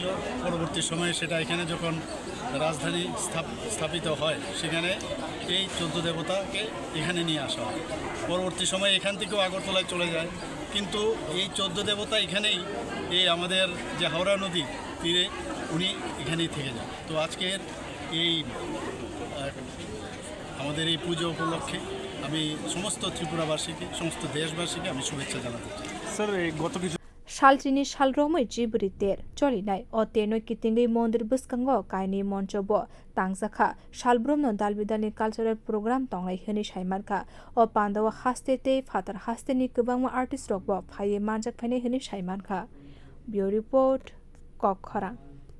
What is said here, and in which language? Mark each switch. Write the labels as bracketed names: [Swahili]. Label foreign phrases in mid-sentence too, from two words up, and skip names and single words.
[Bangla] পরবর্তী সময়ে সেটা এখানে যখন রাজধানী স্থাপিত হয় সেখানে এই 14 দেবতাকে এখানে নিয়ে আসা হয় পরবর্তী সময়ে এখান থেকেও আগরতলায় চলে যায় কিন্তু এই 14 দেবতা এখানেই এই আমাদের যে হাওড়া নদী তীরে উনি এখানেই থেকে যান তো আজকের এই আমাদের এই পুজো উপলক্ষে আমি সমস্ত ত্রিপুরাবাসীকে সমস্ত দেশবাসীকে আমি শুভেচ্ছা জানাতে চাই স্যার গত কিছু [Kok Borok] Shalchini shalromoi chibrwi ter cholinai o tenoi kitingei mondir bwskango kaini monchobo tangjakha shalbromno dalbidalni [English] cultural program [Kok Borok] tongnai hini saimarkha o pandao haste tei phatar hasteni kwbangma artist rokbo phaiye manjak phainai hini saimarkha [English] Bureau report [Kok Borok] Koktisalo